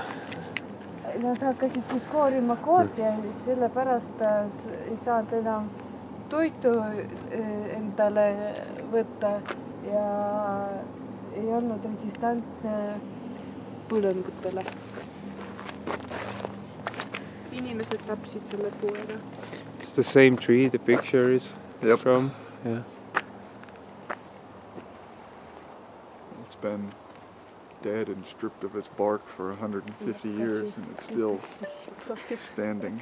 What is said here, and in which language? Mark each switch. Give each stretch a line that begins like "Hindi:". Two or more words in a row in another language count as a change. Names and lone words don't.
Estonian: Nad hakkasid siis koorima koort ja sellepärast ei saanud enam toitu endale võtta ja ei olnud resistantne põlengutele. inimesed tapsid selle puu ära.
English: It's the same tree the picture is Yep. from. Yeah. It's been dead and stripped of its bark for 150 years and it's still standing.